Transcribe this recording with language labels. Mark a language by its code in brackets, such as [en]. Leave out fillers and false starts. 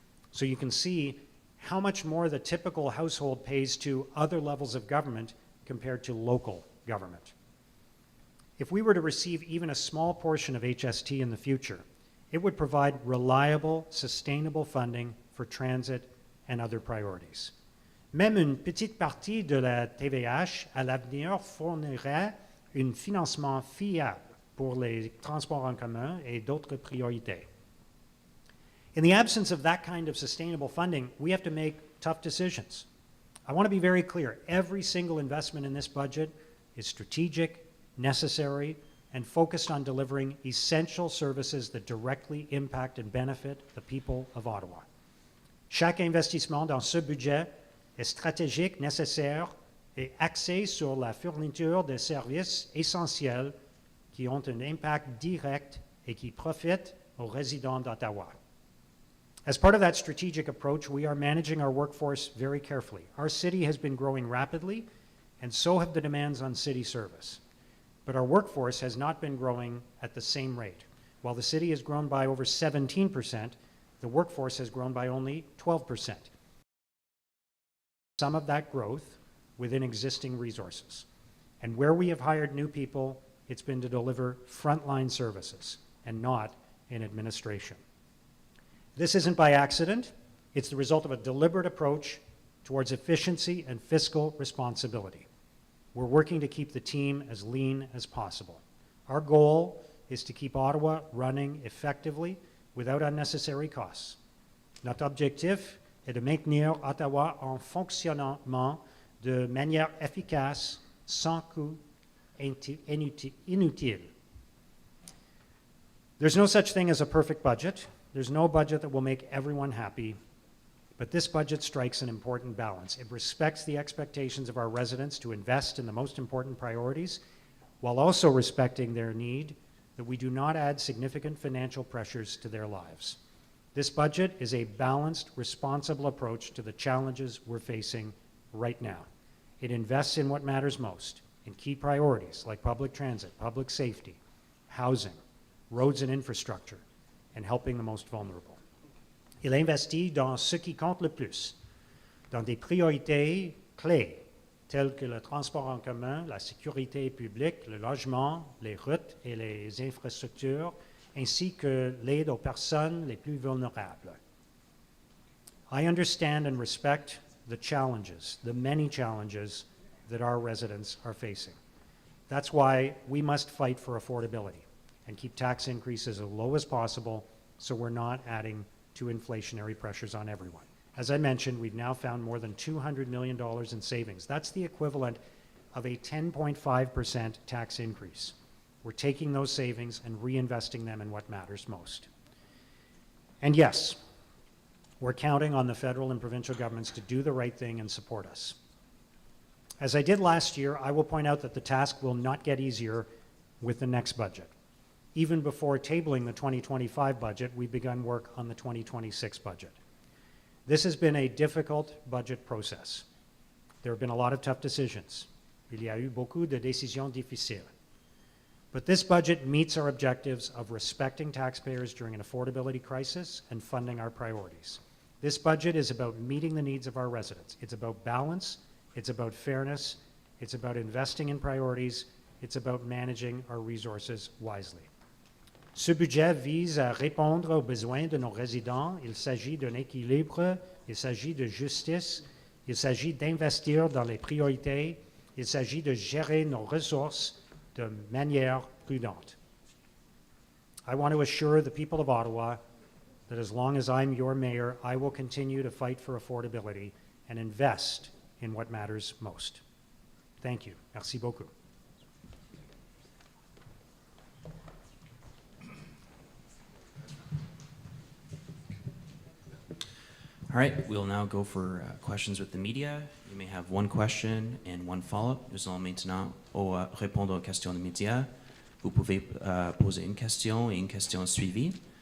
[en] So you can see how much more the typical household pays to other levels of government compared to local government. If we were to receive even a small portion of HST in the future, it would provide reliable, sustainable funding for transit and other priorities. [fr] Même une petite partie de la TVH à l'avenir fournirait un financement fiable pour les transports en commun et d'autres priorités. [en] In the absence of that kind of sustainable funding, we have to make tough decisions. I want to be very clear. Every single investment in this budget is strategic, necessary, and focused on delivering essential services that directly impact and benefit the people of Ottawa. [fr] Chaque investissement dans ce budget est stratégique, nécessaire et axé sur la fourniture de services essentiels qui ont un impact direct et qui profitent aux résidents d'Ottawa. [en] As part of that strategic approach, we are managing our workforce very carefully. Our city has been growing rapidly, and so have the demands on city service. But our workforce has not been growing at the same rate. While the city has grown by over 17%, the workforce has grown by only 12%. Some of that growth within existing resources. And where we have hired new people, it's been to deliver frontline services and not in administration. This isn't by accident. It's the result of a deliberate approach towards efficiency and fiscal responsibility. We're working to keep the team as lean as possible. Our goal is to keep Ottawa running effectively without unnecessary costs. [fr] Notre objectif est de maintenir Ottawa en fonctionnement de manière efficace, sans coût inutile. [en] There's no such thing as a perfect budget. There's no budget that will make everyone happy, but this budget strikes an important balance. It respects the expectations of our residents to invest in the most important priorities, while also respecting their need that we do not add significant financial pressures to their lives. This budget is a balanced, responsible approach to the challenges we're facing right now. It invests in what matters most, in key priorities like public transit, public safety, housing, roads and infrastructure, and helping the most vulnerable. [fr] Il investit dans ce qui compte le plus, dans des priorités clés, telles que le transport en commun, la sécurité publique, le logement, les routes et les infrastructures, ainsi que l'aide aux personnes les plus vulnérables. [en] I understand and respect the challenges, the many challenges that our residents are facing. That's why we must fight for affordability and keep tax increases as low as possible so we're not adding to inflationary pressures on everyone. As I mentioned, we've now found more than $200 million in savings. That's the equivalent of a 10.5% tax increase. We're taking those savings and reinvesting them in what matters most. And yes, we're counting on the federal and provincial governments to do the right thing and support us. As I did last year, I will point out that the task will not get easier with the next budget. Even before tabling the 2025 budget, we've begun work on the 2026 budget. This has been a difficult budget process. There have been a lot of tough decisions. [fr] Il y a eu beaucoup de décisions difficiles. [en] But this budget meets our objectives of respecting taxpayers during an affordability crisis and funding our priorities. This budget is about meeting the needs of our residents. It's about balance, it's about fairness, it's about investing in priorities, it's about managing our resources wisely. [fr] Ce budget vise à répondre aux besoins de nos résidents. Il s'agit d'un équilibre, il s'agit de justice, il s'agit d'investir dans les priorités, il s'agit de gérer nos ressources de manière prudente. [en] I want to assure the people of Ottawa that as long as I'm your mayor, I will continue to fight for affordability and invest in what matters most. Thank you. [fr] Merci beaucoup. [en] All right, we'll now go for questions with the media. You may have one question and one follow-up. [fr] Nous allons maintenant répondre aux questions des médias. Vous pouvez poser une question et une question suivie.